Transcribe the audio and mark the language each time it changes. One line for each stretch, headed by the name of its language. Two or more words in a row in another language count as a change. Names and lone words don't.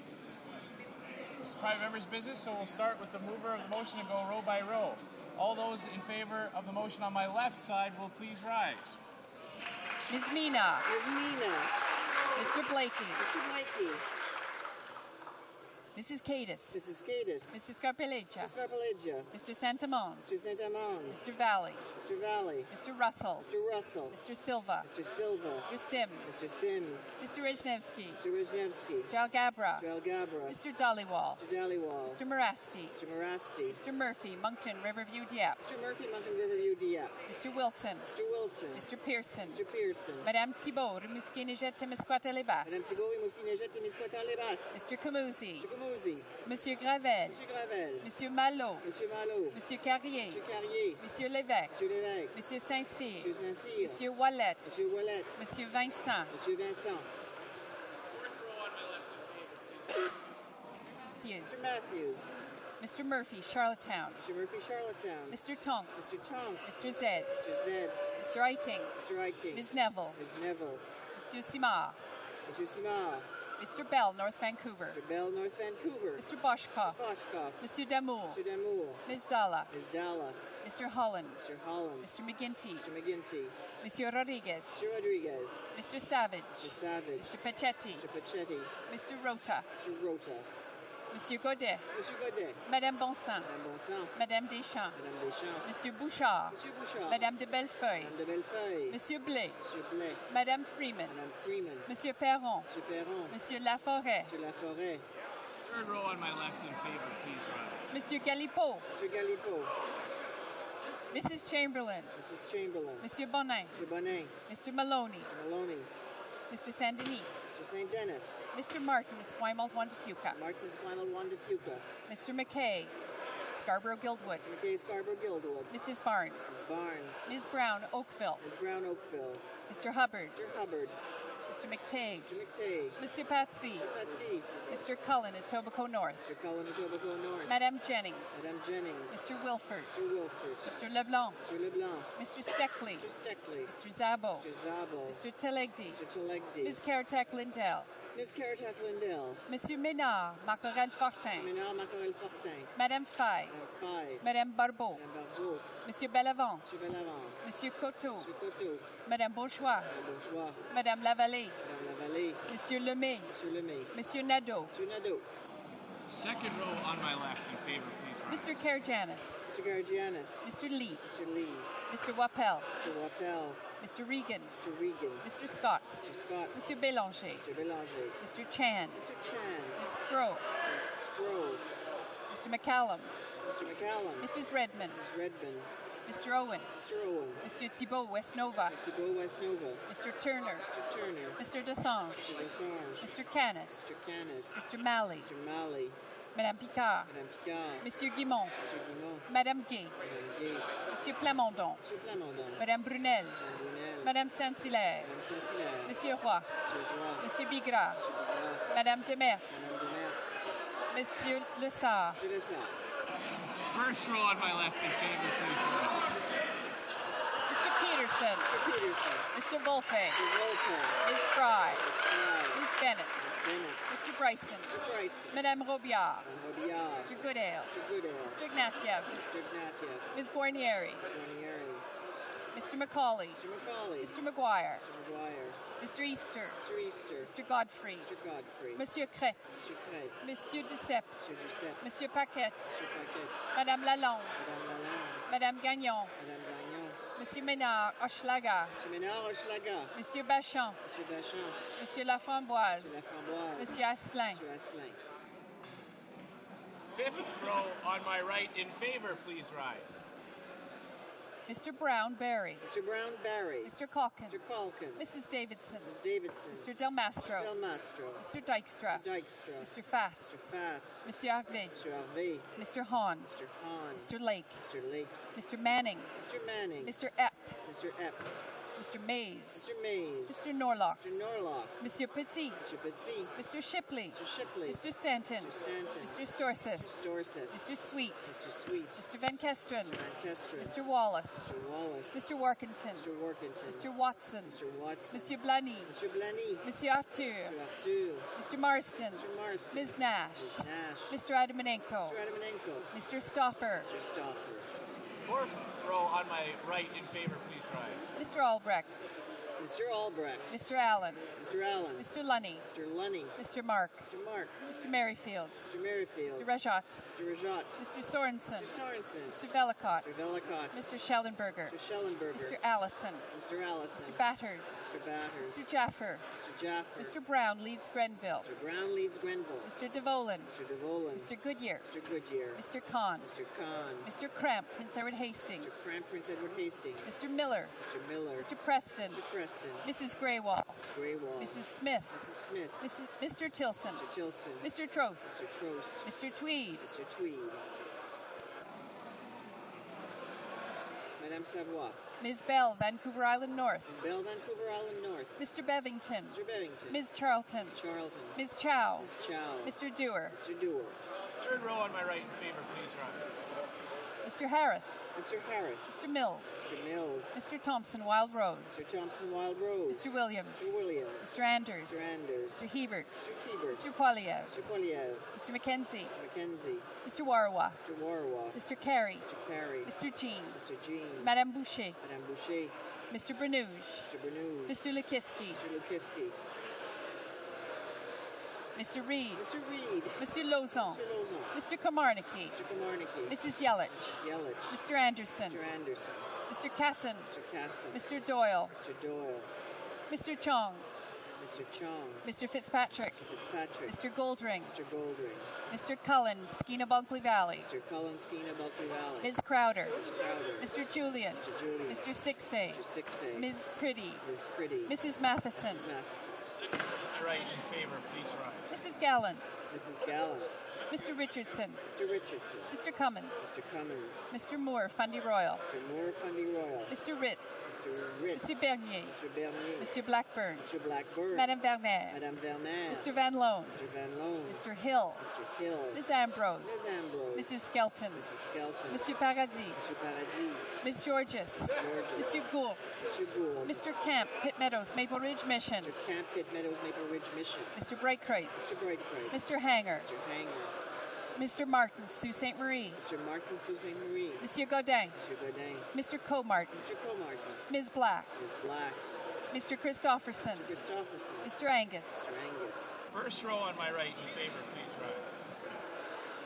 English: This is private members' business, so we'll start with the mover of the motion and go row by row. All those in favor of the motion on my left side will please rise. Ms. Mina. Ms. Mina. Mr. Blakey. Mr. Blakey. Mrs. Cadis. Mrs. Cadis. Mr. Scarpelleggia. Mr. Scarpelleggia. Mr. Santamon. Mr. Santamon. Mr. Valley. Mr. Valley. Mr. Russell. Mr. Russell. Mr. Silva. Mr. Silva. Mr. Sims. Mr. Sims. Mr. Rizhnevsky. Mr. Rizhnevsky. Mr. Algabra. Mr. Algabra. Mr. Dollywall. Mr. Dollywall. Mr. Marasti. Mr. Marasti. Mr. Murphy, Moncton, Riverview, Dieppe. Mr. Murphy, Moncton, Riverview, Dieppe. Mr. Wilson. Mr. Wilson. Mr. Pearson. Mr. Pearson. Madame Thibault, Rimouski-Neigette, Témiscouata-les-Basses. Madame Thibault, Rimouski-Neigette, Témiscouata-les-Basses. Mr. Camouzi. Mr. Camouzi. Monsieur Gravel. Monsieur Gravel. Monsieur Malot. Monsieur Malot. Monsieur Carrier. Monsieur Carrier. Monsieur Lévesque. Monsieur Lévesque. Monsieur Saint-Cyr. Monsieur Saint-Cyr. Monsieur Wallet. Monsieur Wallet. Monsieur Vincent. Monsieur Vincent. Matthews. Mr. Matthews. Mr. Murphy, Charlottetown. Mr. Murphy, Charlottetown. Mr. Tonks. Mr. Tonks. Mr. Zed. Mr. Zed. Mr. Eiking. Mr. Eiking. Ms. Neville. Ms. Neville. Monsieur Simard. Monsieur Simard. Mr. Bell, North Vancouver. Mr. Bell, North Vancouver. Mr. Boschkoff. Boschkoff. Monsieur Damour. Mr. Damour. Ms. Dalla. Ms. Dalla. Mr. Holland. Mr. Holland. Mr. McGinty. Mr. McGinty. Monsieur Rodriguez. Mr. Rodriguez. Mr. Savage. Mr. Savage. Mr. Pachetti. Mr. Pachetti. Mr. Rota. Mr. Rota. Monsieur Godet. Monsieur Godet. Madame Bonsan. Madame Bonsan. Madame Deschamps. Madame Deschamps. Monsieur Bouchard. Monsieur Bouchard. Madame de Bellefeuille. Madame de Bellefeuille. Monsieur Blais. Monsieur Blais. Madame Freeman. Madame Freeman. Monsieur Perron. Monsieur Perron. Monsieur Laforêt. Monsieur Laforêt. Third row on my left in favor, please rise. Monsieur Galipeau. Monsieur Galipeau. Mrs. Chamberlain. Mrs. Chamberlain. Monsieur Bonin. Monsieur Bonin. Mr. Maloney. Mr. Maloney. Mr. Saint-Denis. Mr. St. Denis. Mr. Martin, Esquimalt, Wandafuca. Martin Esquimalt, Wandafuca. Mr. McKay, Scarborough, Guildwood. Mr. McKay, Scarborough, Guildwood. Mrs. Barnes. Mrs. Barnes. Ms. Brown, Oakville. Ms. Brown, Oakville. Mr. Hubbard. Mr. Hubbard. Mr. McTague. Mr. McTague. Monsieur Patry. Mr. Patry. Mr. Cullen, Etobicoke North. Mr. Cullen, Etobicoke North. Madame Jennings. Madame Jennings. Mr. Wilford. Mr. Wilford. Mr. Leblanc. Mr. Leblanc. Mr. Steckley. Mr. Steckley. Mr. Zabo. Mr. Zabo. Mr. Telegdi. Mr. Telegdi. Ms. Caratek Lindell. Ms. Caratek Lindell. Monsieur Ménard, Macorel Fortin. Ménard, Macorel Fortin. Madame Faye. Madame Faye. Madame Barbeau. Madame Barbeau. Monsieur Bellavance. Monsieur Bellavance. Monsieur Coteau. Monsieur Coteau. Madame Bourgeois. Madame Bourgeois. Madame Lavallée. Madame Lavallée. Monsieur Lemay. Monsieur Lemay. Monsieur Nadeau. Monsieur Nadeau. Second row on my left in favor, please rise. Mr. Karajanis. Mr. Gargianis. Mr. Lee. Mr. Lee. Mr. Wappel. Mr. Wappel. Mr. Regan. Mr. Regan. Mr. Scott. Mr. Scott. Mr. Bélanger. Mr. Bélanger. Mr. Chan. Mr. Chan. Mrs. Scroll. Mrs. Scroll. Mr. McCallum. Mr. McCallum. Mrs. Redmond. Mrs. Redmond. Mr. Owen. Mr. Owen. Monsieur Thibault, West Nova. Thibault, West Nova. Mr. Turner. Mr. Turner. Mr. Desange. Mr. Desange. Mr. Canis. Mr. Canis. Mr. Malley. Mr. Malley. Madame Picard. Madame Picard. Monsieur Guimont. Monsieur Guimont. Madame Gay. Madame Gay. Monsieur Plamondon. Monsieur Plamondon. Madame Brunel. Madame Brunel. Madame Saint-Hilaire. Madame Saint-Hilaire. Monsieur Roy. Monsieur Roy. Monsieur Bigras. Monsieur Bigras. Madame Demers. Madame Demers. Monsieur Lessard. Monsieur Lessard. First row on my left in favor, please rise. Mr. Peterson. Mr. Peterson. Mr. Volpe. Mr. Volpe. Ms. Fry. Ms. Fry. Ms. Bennett. Ms. Bennett. Mr. Bryson. Mr. Bryson. Madame Robillard. Madame Robillard. Mr. Goodale. Mr. Goodale. Mr. Ignatieff. Mr. Ignatieff. Ms. Guarnieri. Ms. Guarnieri. Mr. McCauley. Mr. McCauley. Mr. McGuire. Mr. McGuire. Mr. Easter. Mr. Easter. Mr. Godfrey. Mr. Godfrey. Monsieur Crête. Monsieur Craig. Monsieur Duceppe. Monsieur Duceppe. Monsieur Paquette. Monsieur Paquette. Madame Lalonde. Madame Lalonde. Madame Gagnon. Madame Gagnon. Monsieur Ménard, Hochelaga. Monsieur Ménard, Hochelaga. Monsieur Bachand. Monsieur Bachand. Monsieur Laframboise. Monsieur Laframboise. Monsieur Asselin. Monsieur Asselin. Fifth row on my right in favor, please rise. Mr. Brown Barry. Mr. Brown Barry. Mr. Calkins. Mr. Calkins. Mrs. Davidson. Mrs. Davidson. Mr. Del Mastro. Del Mastro. Mr. Dykstra. Dykstra. Mr. Fast. Mr. Fast. Monsieur Harvey. Mr. Harvey. Mr. Hahn. Mr. Hahn. Mr. Lake. Mr. Lake. Mr. Manning. Mr. Manning. Mr. Epp. Mr. Epp. Mr. Mays. Mr. Mays. Mr. Norlock. Mr. Norlock. Monsieur Petit. Mr. Petit. Mr. Shipley. Mr. Shipley. Mr. Stanton. Mr. Stanton. Mr. Storseth. Mr. Storseth. Mr. Sweet. Mr. Sweet. Mr. Van Kesteren. Mr. Van Kesteren. Mr. Wallace. Mr. Wallace. Mr. Workington. Mr. Workington. Mr. Watson. Mr. Watson. Monsieur Blany. Mr. Blany. Monsieur Arthur. Mr. Arthur. Mr. Marston. Mr. Marston. Ms. Nash. Ms. Nash. Mr. Adamanenko. Mr. Adamanenko. Mr. Stoffer. Mr. Stoffer. Fourth row on my right in favor, please rise. Mr. Albrecht. Mr. Albrecht. Mr. Allen. Mr. Allen. Mr. Lunny. Mr. Lunny. Mr. Mark. Mr. Mark. Mr. Merrifield. Mr. Merrifield. Mr. Rajat. Mr. Rajat. Mr. Sorensen. Mr. Sorensen. Mr. Velicott. Mr. Velicott. Mr. Schellenberger. Mr. Schellenberger. Mr. Allison. Mr. Allison. Mr. Batters. Mr. Batters. Mr. Jaffer. Mr. Jaffer. Mr. Brown leads Grenville. Mr. Brown leads Grenville. Mr. DeVolen. Mr. DeVolen. Mr. Goodyear. Mr. Goodyear. Mr. Kahn. Mr. Kahn. Mr. Cramp, Prince Edward Hastings. Mr. Cramp, Prince Edward Hastings. Mr. Miller. Mr. Miller. Mr. Preston. Mr. Preston. Mrs. Graywall. Mrs. Graywall. Mrs. Smith. Mrs. Smith. Mr. Tilson. Mr. Tilson. Mr. Trost. Mr. Trost. Mr. Tweed. Mr. Tweed. Madame Savoie. Ms. Bell, Vancouver Island North. Ms. Bell, Vancouver Island North. Mr. Bevington. Mr. Bevington. Ms. Charlton. Ms. Charlton. Ms. Chow. Ms. Chow. Mr. Dewar. Mr. Dewar. Third row on my right in favor, please rise. Mr. Harris. Mr. Harris. Mr. Mills. Mr. Mills. Mr. Thompson, Wild Rose. Mr. Thompson, Wild Rose. Mr. Williams. Mr. Williams. Mr. Anders. Mr. Anders. Mr. Hebert. Mr. Hebert. Mr. Poilievre. Mr. Poilievre. Mr. McKenzie. Mr. McKenzie. Mr. Warawa. Mr. Warawa. Mr. Carey. Mr. Carey. Mr. Jean. Mr. Jean. Madame Boucher. Madame Boucher. Mr. Bernouge. Mr. Bernouge. Mr. Lukiski. Mr. Lukiski. Mr. Reed. Mr. Reed. Mr. Lozon. Mr. Lozon. Mr. Komarnicki. Mr. Komarnicki. Mrs. Yelich. Mrs. Yelich. Mr. Anderson. Mr. Anderson. Mr. Casson. Mr. Casson. Mr. Doyle. Mr. Doyle. Mr. Chong. Mr. Chong. Mr. Fitzpatrick. Mr. Fitzpatrick. Mr. Goldring. Mr. Goldring. Mr. Cullen, Skeena Bunkley Valley. Mr. Cullen, Skeena Bulkley Valley. Ms. Crowder. Ms. Crowder. Mr. Julian. Mr. Julian. Mr. Sixay. Mr. Sixay. Ms. Pretty. Ms. Pretty. Mrs. Matheson. Mrs. Matheson. Right in favor, please rise. Mrs. Gallant. Mrs. Gallant. Mr. Richardson. Mr. Richardson. Mr. Cummins. Mr. Cummins. Mr. Moore, Fundy Royal. Mr. Moore, Fundy Royal. Mr. Ritz. Mr. Ritz. Mr. Bernier. Mr. Bernier. Mr. Blackburn. Mr. Blackburn. Madame Vernet. Madame Vernet. Mr. Van Loan. Mr. Van Loan. Mr. Hill. Mr. Hill. Ms. Ambrose. Ms. Ambrose. Mrs. Skelton. Mrs. Skelton. Mr. Paradis. Mr. Paradis. Ms. Georges. Georges. Monsieur Gould. Mr. Gould. Mr. Camp, Pitt Meadows, Maple Ridge Mission. Mr. Camp, Pitt Meadows, Maple Ridge Mission. Mr. Brightcrates. Mr. Brightcrates. Mr. Hanger. Mr. Hanger. Mr. Martin, Sault Ste. Marie. Mr. Martin, Sault Ste. Marie. Monsieur Godin. Mr. Godin. Mr. Comartin. Mr. Comartin. Ms. Black. Ms. Black. Mr. Christofferson. Mr. Christofferson. Mr. Angus. Mr. Angus. First row on my right in favor, please rise.